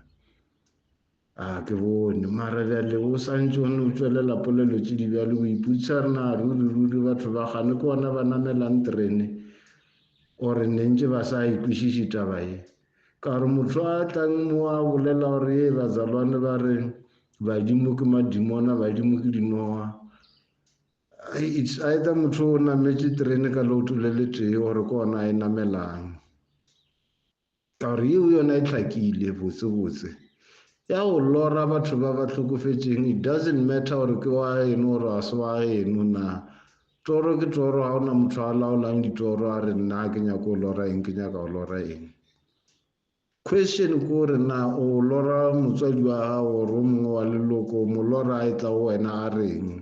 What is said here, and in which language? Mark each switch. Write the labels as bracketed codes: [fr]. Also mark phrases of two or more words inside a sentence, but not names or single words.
[nso] Ke bone mara bjale o santse o ne o tšwelela polelo tše di bjale o iputša re na ruri batho ba gane ke bona ba namelang terene gore nentše ba sa ikwešiše taba ye. Ka gore motho a tlang mo a bolela gore ye bazalwane ba re badimo ke madimona badimo ke dinoga [en] it's either [nso] motho o nametše terene ka leoto le le tee gore ke ona a e namelang. Ka gore yeo yona e hlakile botsebotse ya go lora batho ba ba hlokofetšeng [en] it doesn't matter [nso] gore ke wa eno gore a se wa eno na toro ke toro ga ona motho a laolang ditoro a re nna ke nyaka o lora eng ke nyaka o lora eng. Question ke gore na o lora motswadi wa gago gore o mongwe wa leloko mo lora a e tla go wena a reng.